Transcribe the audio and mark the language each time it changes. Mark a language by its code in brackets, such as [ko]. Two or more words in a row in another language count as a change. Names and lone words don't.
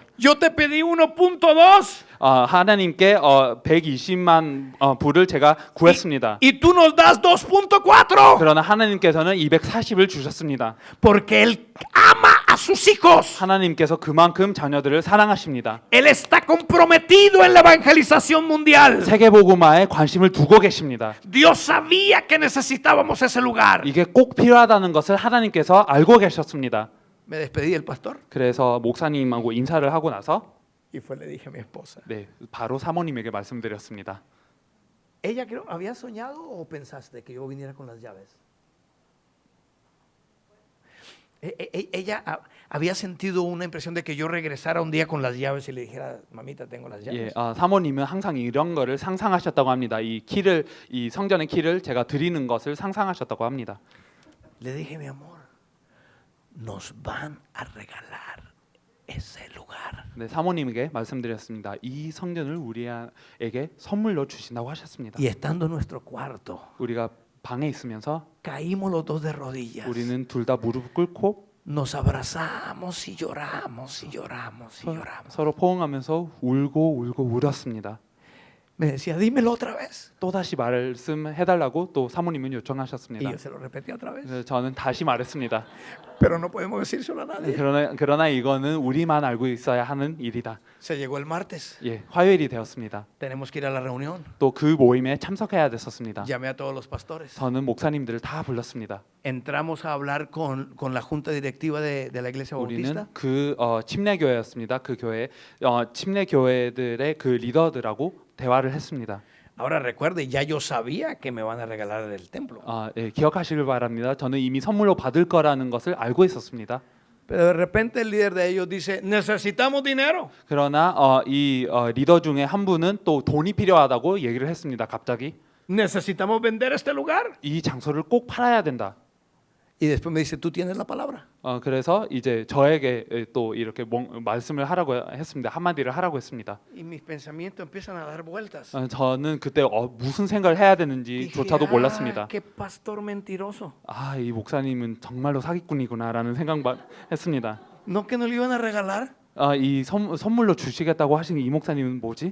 [es] Yo te pedí 1.2 [ko] 하나님께 120만 불을 제가 구했습니다. [es] y tú nos das 2.4. [ko] 그러나 하나님께서는 240을 주셨습니다. [es] Porque Él ama a sus hijos. [ko] 하나님께서 그만큼 자녀들을 사랑하십니다. [es] Él está comprometido en la evangelización mundial. [ko] 세계복음화에 관심을 두고 계십니다. [es] Dios sabía que necesitábamos ese lugar. [ko] 이게 꼭 필요하다는 것을 하나님께서 알고 계셨습니다. [es] Me despedí del pastor [ko] 그래서 목사님하고 인사를 하고 나서 [es] y le dije a mi esposa. [ko] 네, 바로 사모님에게 말씀드렸습니다. [es] Ella creo, ¿había soñado o pensaste que yo viniera con las llaves? Ella había sentido una impresión de que yo regresara un día con las llaves y le dijera, mamita, tengo las llaves. [ko] 예, 사모님은 항상 이런 거를 상상하셨다고 합니다. 이 성전의 키를 제가 드리는 것을 상상하셨다고 합니다. [es] Le dije, mi amor, nos van a regalar ese lugar. [ko] 네, 사모님에게 말씀드렸습니다. 이 성전을 우리에게 선물로 주신다고 하셨습니다. [es] Y estando en nuestro cuarto, [ko] 우리가 방에 있으면서 [es] caímos los dos de rodillas. [ko] 우리는 둘 다 무릎 꿇고 [es] Nos abrazamos y lloramos y lloramos y lloramos. [ko] 서로 포옹하면서 울고 울었습니다. [es] Me decía, dímelo otra vez. [ko] 또 다시 말씀해달라고 또 사모님은 [es] Y [ko] 요청하셨습니다. [es] yo se lo repetí otra vez. [ko] 그래서 저는 다시 말했습니다. [es] Pero no podemos decírselo a nadie. [ko] 그러나 이거는 우리만 알고 있어야 하는 일이다. [es] Se llegó el martes. [ko] 예, 화요일이 되었습니다. [es] Tenemos que ir a la reunión. [ko] 또 그 모임에 참석해야 됐었습니다. [es] Llamé a todos los pastores. [ko] 저는 목사님들을 다 불렀습니다. [es] Entramos a hablar con la junta directiva de la iglesia [ko] 우리는 [es] bautista. [ko] 그 침례교회였습니다. 그 교회 침례교회들의 그 리더들하고 대화를 했습니다. [es] Ahora recuerde, ya yo sabía que me van a regalar el templo. [ko] 예, 기억하시길 바랍니다. 저는 이미 선물로 받을 거라는 것을 알고 있었습니다. [es] Pero de repente el líder de ellos dice, necesitamos dinero. [ko] 그러나 이 리더 중에 한 분은 또 돈이 필요하다고 얘기를 했습니다. 갑자기 [es] Necesitamos vender este lugar. [ko] 이 장소를 꼭 팔아야 된다. [es] Y después me dice, tú tienes la palabra. [ko] 그래서 이제 저에게 또 이렇게 말씀을 하라고 했습니다. 한마디를 하라고 했습니다. [es] Y mis pensamientos empiezan a dar vueltas. [ko] 저는 그때 무슨 생각을 해야 되는지조차도 몰랐습니다. [es] qué pastor mentiroso. [ko] 이 목사님은 정말로 사기꾼이구나라는 생각만 했습니다. [es] No que nos lo iban a regalar. [ko] 이 선물로 주시겠다고 하신 이 목사님은 뭐지?